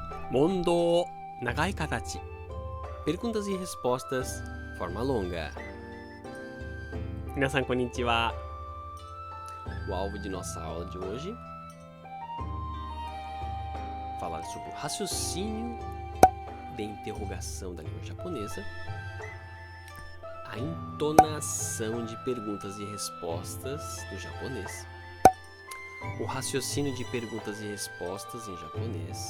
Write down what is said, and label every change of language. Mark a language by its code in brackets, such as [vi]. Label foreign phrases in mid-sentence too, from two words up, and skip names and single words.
[ja] 問答、長い形. [pt] Perguntas e respostas, forma longa. [ja] 皆さんこんにちは. [pt] O alvo de nossa aula de hoje falar sobre o raciocínio de interrogação da língua japonesa, a entonação de perguntas e respostas do japonês, o raciocínio de perguntas e respostas em japonês.